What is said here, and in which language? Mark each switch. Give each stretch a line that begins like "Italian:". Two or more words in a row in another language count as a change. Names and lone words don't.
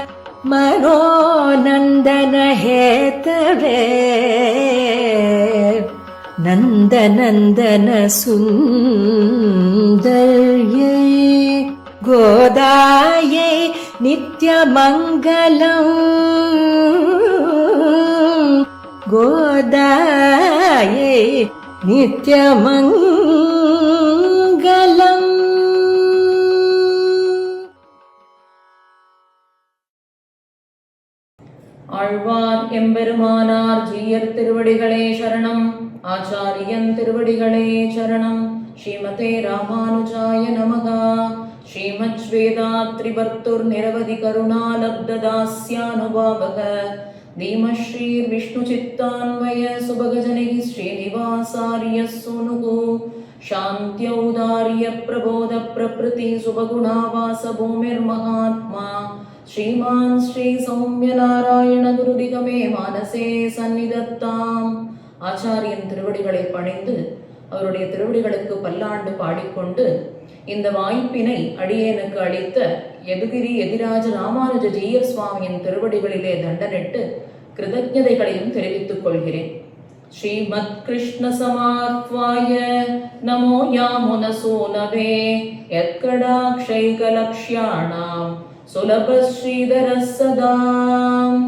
Sanskrit: मनोनन्दनहेतवे नन्दनन्दन सुन्दर्यै गोदायै नित्यमङ्गलम् गोदायै நித்யமங்கலம்.
Tamil: ஆழ்வார் எம்பெருமானார் ஜீயர் திருவடிகளே சரணம். ஆச்சாரியன் திருவடிகளே சரணம்.
Sanskrit: श्रीमते रामानुजाय नमः. श्रीमत् श्वेताद्रिवर्तुर् निरवधि करुणालब्धदास्यानुभावक धीमश्री विष्णुचित्तान्वय सुभगजनैः श्रीनिवासार्य सोनुगो शान्त्यौदार्य प्रबोध प्रकृति सुभगुणावास भूमिर्महात्मा श्रीमान् श्री सौम्य नारायण गुरुदिगमे मानसे सन्निधत्ताम्.
Tamil: ஆச்சாரியன் திருவடிகளை பணிந்து அவருடைய திருவடிகளுக்கு பல்லாண்டு பாடிக்கொண்டு இந்த வாய்ப்பினை அடியேனுக்கு அளித்த யதுகிரி எதிராஜ ராமானுஜ ஜீயர் சுவாமியின் திருவடிகளிலே தண்டனிட்டு கிருதஜதைகளையும் தெரிவித்துக் கொள்கிறேன்.
Sanskrit: श्रीमत् कृष्ण समाह्वाय नमो यामुन सूनवे यत्कटाक्षैकलक्ष्याणां सुलभ श्रीधर सदाम्.